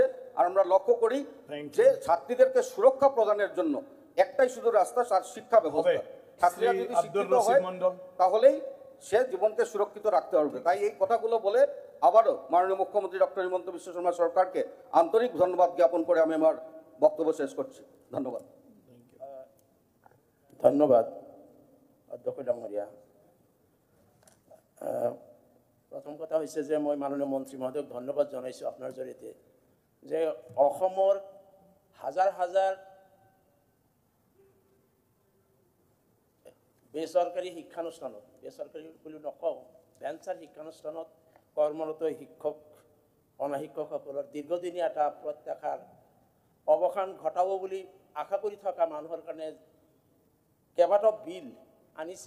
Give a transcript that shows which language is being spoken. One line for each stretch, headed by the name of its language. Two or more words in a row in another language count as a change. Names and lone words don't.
Bangla: আর আমরা লক্ষ্য করি যে ছাত্রীদেরকে সুরক্ষা প্রদানের জন্য একটাই শুধু রাস্তা, তার শিক্ষা ব্যবস্থা। ছাত্রীরা যদি শিক্ষিত হয় তাহলেই সে জীবনকে সুরক্ষিত রাখতে পারবে। তাই এই কথাগুলো বলে আবারও মাননীয় মুখ্যমন্ত্রী ডক্টর হিমন্ত বিশ্ব শর্মা সরকারকে আন্তরিক ধন্যবাদ জ্ঞাপন করে আমি আমার বক্তব্য শেষ করছি। ধন্যবাদ।
Assamese: ধন্যবাদ অধ্যক্ষ ডাঙৰীয়া। প্ৰথম কথা হৈছে যে মই মাননীয় মন্ত্ৰী মহোদয়ক ধন্যবাদ জনাইছোঁ আপোনাৰ জৰিয়তে, যে অসমৰ হাজাৰ হাজাৰ বেচৰকাৰী শিক্ষানুষ্ঠানত, বেচৰকাৰী বুলি নকওঁ, ভেঞ্চাৰ শিক্ষানুষ্ঠানত কৰ্মৰত শিক্ষক অনাশিক্ষকসকলৰ দীৰ্ঘদিনীয়া এটা প্ৰত্যাশাৰ অৱসান ঘটাব বুলি আশা কৰি থকা মানুহৰ কাৰণে কেইবাটাও বিল আনিছে।